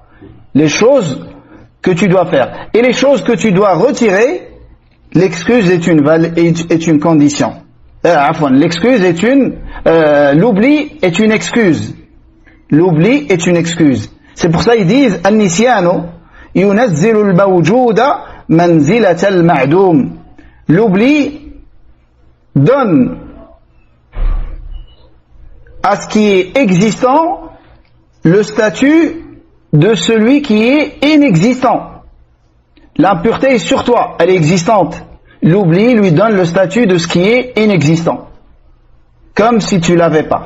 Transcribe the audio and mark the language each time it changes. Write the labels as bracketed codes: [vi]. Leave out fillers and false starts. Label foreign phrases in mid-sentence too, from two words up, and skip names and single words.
[fr] Les choses que tu dois faire. Et les choses que tu dois retirer, l'excuse est une condition. L'excuse est l'oubli est une excuse. L'oubli est une excuse. C'est pour ça ils disent [ar] النسيان ينزل الموجود منزلة المعدوم. [fr] L'oubli donne à ce qui est existant le statut de celui qui est inexistant. L'impureté est sur toi, elle est existante. L'oubli lui donne le statut de ce qui est inexistant, comme si tu l'avais pas.